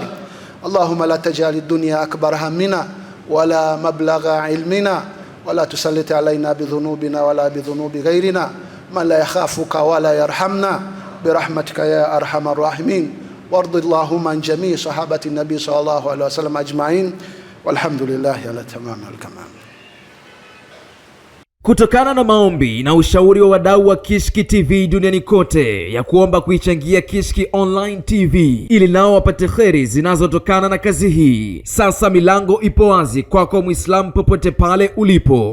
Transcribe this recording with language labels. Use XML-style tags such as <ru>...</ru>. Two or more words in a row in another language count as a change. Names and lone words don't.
<ar>اللهم لا تجعل الدنيا أكبر همنا ولا مبلغ علمنا، ولا تسلط علينا بذنوبنا ولا بذنوب غيرنا من لا يخافك ولا يرحمنا برحمتك يا أرحم الراحمين. وارض اللهم عن جميع صحابة النبي صلى الله عليه وسلم أجمعين والحمد لله على تمام الكمال.</ar> <sw>Kutokana na maombi na ushauri wa wadau wa Kishki TV duniani kote ya kuomba kuichangia Kishki Online TV ili nao wapate kheri zinazotokana na kazi hii, sasa milango ipo wazi kwako Muislamu popote pale ulipo.</sw>